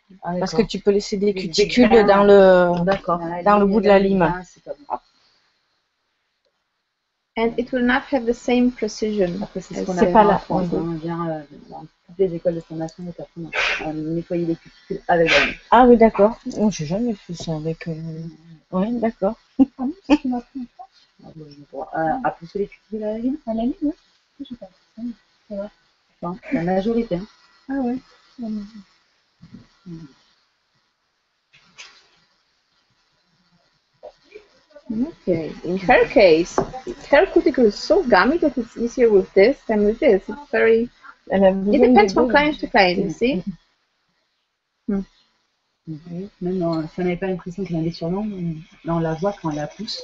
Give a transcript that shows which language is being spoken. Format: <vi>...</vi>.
<fr>Parce que tu peux laisser des cuticules dans le bout de la lime.</fr> <en>And it will not have the same precision.</en> <fr>C'est pas là. On vient dans toutes les écoles de formation à nettoyer les cuticules avec la lime. Ah oui, d'accord. Oh, j'ai jamais fait ça avec. Oui, d'accord. À pousser les cuticules à la lime. À la lime, oui. Je sais pas. Enfin, la majorité. Ah ouais.</fr> <en>Okay, in her case, her cuticle is so gummy that it's easier with this than with this. It's very, it depends from client to client, you see.</en> <fr>Même si on n'avait pas l'impression qu'elle avait sur l'ongle, on la voit quand elle la pousse.</fr>